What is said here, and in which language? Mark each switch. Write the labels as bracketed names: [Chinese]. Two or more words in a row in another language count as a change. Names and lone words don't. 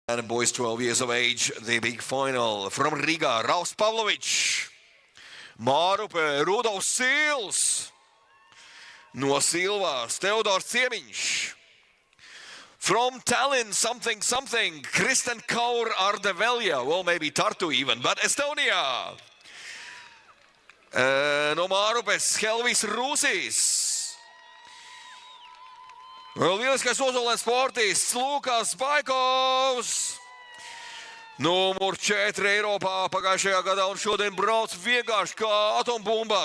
[English] And boys 12 years of age, the big final from Riga, Raus Pavlovic, Mārupe, Rudolfs Sīls, no Silvas, Teodors Ciemiņš, from Tallinn, something, Kristen Kaur Ardevelja, well maybe Tartu even, but Estonia, [Latvian] no Mārupes, Helvis Rūsis, lieliskais uzolēns sportists Lukas Baikovs, numur 4 Eiropā pagājušajā gadā un šodien brauc vienkārši kā atombumba.